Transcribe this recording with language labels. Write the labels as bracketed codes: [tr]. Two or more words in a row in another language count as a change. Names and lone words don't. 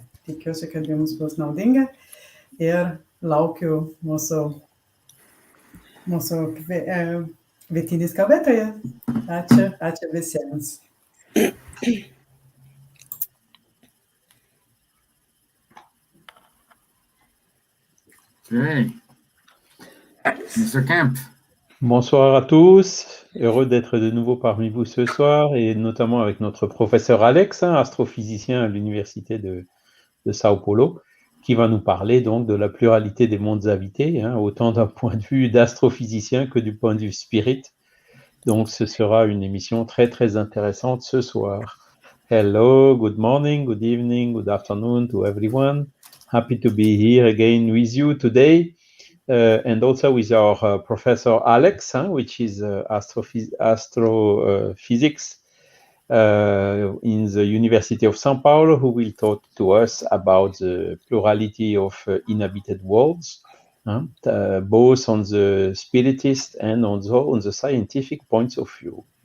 [lt] Tikiuosi, kad jums bus naudinga ir laukiu mūsų kvietinis kalbėtoja. Ačiū visiems. [en] Okay. Mr. Kempf. [fr] Bonsoir à tous, heureux d'être de nouveau parmi vous ce soir et notamment avec notre professeur Alex, astrophysicien à l'université de Sao Paulo, qui va nous parler donc de la pluralité des mondes habités, autant d'un point de vue d'astrophysicien que du point de vue spirit. Donc ce sera une émission très très intéressante ce soir. [en] Hello, good morning, good evening, good afternoon to everyone. Happy to be here again with you today. And also with our Professor Alex, which is astrophysics in the University of São Paulo, who will talk to us about the plurality of inhabited worlds, both on the spiritist and also on the scientific points of view.